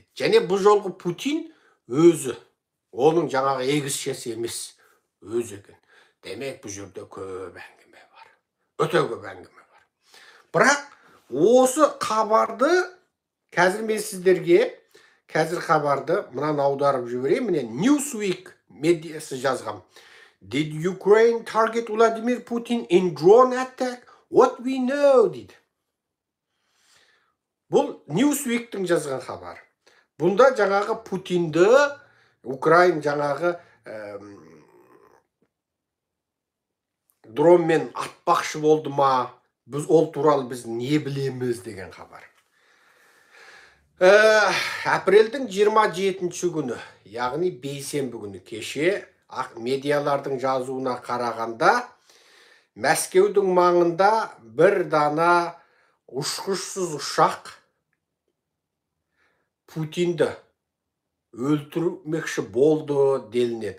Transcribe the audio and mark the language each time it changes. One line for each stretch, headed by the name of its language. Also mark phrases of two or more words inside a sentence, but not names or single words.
Kazakh: Және бұл жолғы Путин өзі, оның жаңағы егізшесі емес, өзі екен. Демек, бұл жерде көп әңгіме бар. Өте көп әңгіме бар. Бірақ осы хабарды қазір мен сіздерге хабарды мынаны аударып жіберейін. Міне Newsweek медиасы жазған.
English: Did Ukraine target Vladimir Putin in drone attack? What we know,
Kazakh: дейді. Бұл Newsweek'тің жазған хабар. Бұнда жаңағы Путинді Украин жаңағы дронмен атпақшы болды ма? Біз ол туралы біз не білеміз деген хабар. Апрельдің 27-ші күні, яғни бейсенбі күні кеше медиалардың жазуына қарағанда, Мәскеудің маңында бір дана ұшқышсыз ұшақ Путинді өлтірмекші болды делінеді.